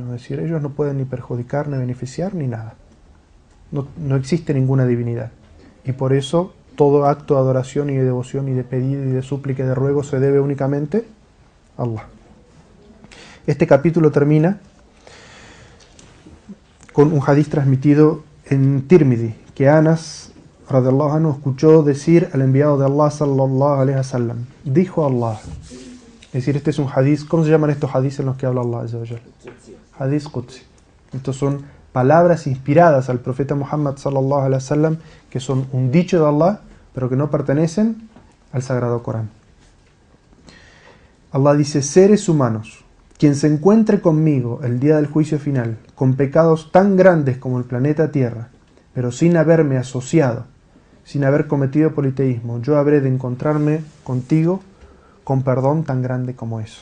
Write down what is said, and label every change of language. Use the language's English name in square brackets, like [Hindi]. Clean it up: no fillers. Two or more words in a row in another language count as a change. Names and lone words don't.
[Spanish] Es decir, ellos no pueden ni perjudicar, ni beneficiar, ni nada. No existe ninguna divinidad. Y por eso todo acto de adoración y de devoción y de pedido y de súplica y de ruego se debe únicamente a Allah. Este capítulo termina con un hadith transmitido en Tirmidhi, que Anas [Arabic] رضي الله عنه [Spanish] escuchó decir al enviado de Allah [Arabic] صلى الله عليه وسلم, [Spanish] dijo Allah. Es decir, este es un hadith. ¿Cómo se llaman estos hadiths en los que habla Allah [Arabic] عز وجل? حديث قدسي. [Spanish] Estos son palabras inspiradas al profeta Muhammad [Arabic] صلى الله عليه وسلم, [Spanish] que son un dicho de Allah, pero que no pertenecen al sagrado Corán. Allah dice, seres humanos, quien se encuentre conmigo el día del juicio final, con pecados tan grandes como el planeta Tierra, pero sin haberme asociado, sin haber cometido politeísmo, yo habré de encontrarme contigo con perdón tan grande como eso.